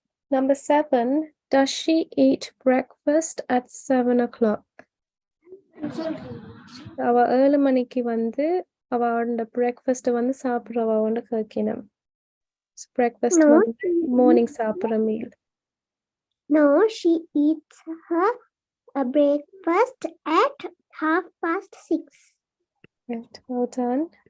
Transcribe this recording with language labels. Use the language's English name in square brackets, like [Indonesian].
[English] Number 7, does she eat breakfast at 7 o'clock? [Tamil] அவ 7 மணிக்கு வந்து அவளோட breakfast வந்து சாப்பிடுறவன்னு கேட்கணும். [English] Breakfast No, [Tamil] வந்து morning சாப்பிடுற meal. [English] No, she eats her breakfast at 6:30. Right, well done.